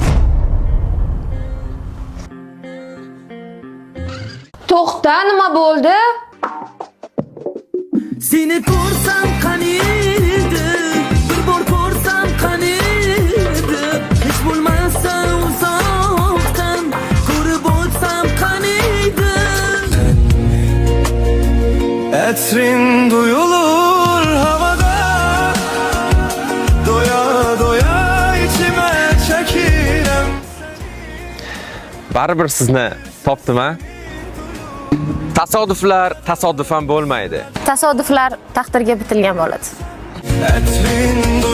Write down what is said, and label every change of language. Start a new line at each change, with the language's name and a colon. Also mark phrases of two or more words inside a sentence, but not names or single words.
Uzbek: To'xta, nima bo'ldi? Seni ko'rsam qaniydi, bir bor ko'rsam qaniydi. Hech bo'lmasa uzoqdan ko'rib o'tsam qaniydi.
Turkish: Etrin duyulur havada, doya doya içime çekirim.
Uzbek: Baribir sizni topdim-a? Tasodiflar tasodifan bo'lmaydi. Tasodiflar taqdirga bitilgan bo'ladi.
Turkish: Etrin